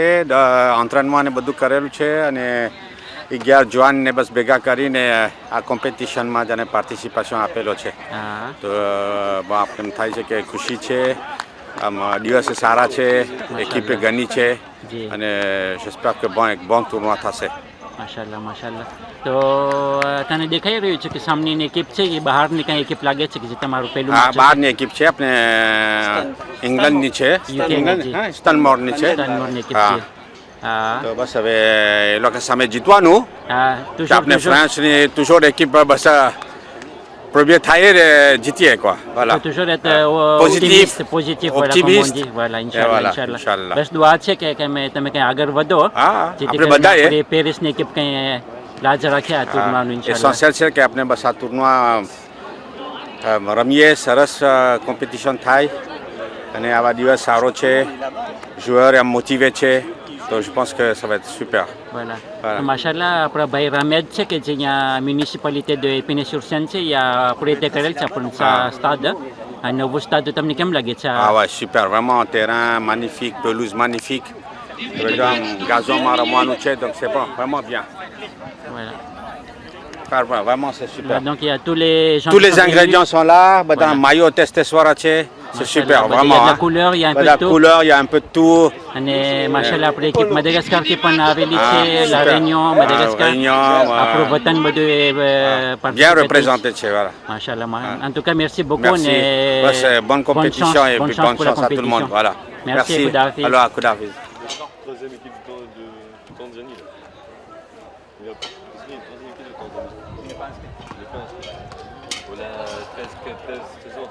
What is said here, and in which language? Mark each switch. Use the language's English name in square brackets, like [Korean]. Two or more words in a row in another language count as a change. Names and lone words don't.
[Gujarati] અંતરણમાં ને બધું કરેલું છે અને 11 જવાનને બસ ભેગા કરીને આ કોમ્પિટિશનમાં જ પાર્ટિસિપેશન આપેલો છે. તો એમ થાય છે કે ખુશી છે. આમ દિવસે સારા છે, એકિપે ઘણી છે અને [French] j'espère que bon tournoi [Gujarati] થશે. માશાલ્લાહ. તો તને દેખાઈ રહ્યું છે કે સામની એકિપ છે એ બહારની કઈ એકિપ લાગે છે કે જે તમારું પહેલું? હા, બહારની એકિપ છે, આપણે ઇંગ્લેન્ડની છે, સ્ટનમોરની છે. તો બસ હવે એ લોકો સામે જીતવાનું. આપણે ફ્રાન્સની toujours એકિપ બસ premier થાય જીતીએ [French] quoi. Voilà. Toujours être positif, optimiste. Voilà, [Gujarati] ઇન્શાલ્લાહ. બસ દુઆ છે કે તમે કઈ આગળ વધો. આપણે બધાએ પેરિસની એકિપ કઈ લાજ રાખ્યા ટુર્નાનું ઇન્શાલ્લાહ. એસેન્શિયલ છે કે આપણે બસ આ ટુર્ના રમીએ, સરસ કોમ્પિટિશન થાય અને આવા દિવસ સારો છે, joueur એમ મોટિવે છે. [French] તો je pense que ça va être super. Voilà. [Gujarati] માશાલ્લાહ આપણા ભાઈ રામેદ છે કે જે અહીંયા મ્યુનિસિપાલિટી de Épinay sur Seine છે, અહીંયા આપણે કરેલ છે આપણું સ્ટાડ. આ નવું સ્ટાડ તમને કેમ લાગે છે? [French] Ah ouais, super, vraiment terrain magnifique, pelouse magnifique. [Gujarati] Gazon રમવાનું છે, [French] donc c'est bon, vraiment bien. Voilà. Vraiment c'est super. Donc il y a tous les ingrédients sont là, બધા maillot testes છે. C'est super, vraiment. Il y a de la couleur, il y a un peu de tout. couleur, il y a un peu de tout. [Gujarati] અને માશાલ્લાહ આપણી એકિપ મદાગાસ્કર થી પણ આવેલી છે, [French] La Réunion, Madagascar. [Gujarati] આપણું વતન બધું [French] bien représenté છે. Voilà. Machallah. En tout cas, merci beaucoup. Merci. Bonne compétition et puis bonne chance à tout le monde. Voilà. Merci. Alors, à Koudafiz. Troisième équipe de Tanzanie. Il a troisième équipe de Tanzanie. Il n'est pas inscrit. On a 13 saisons.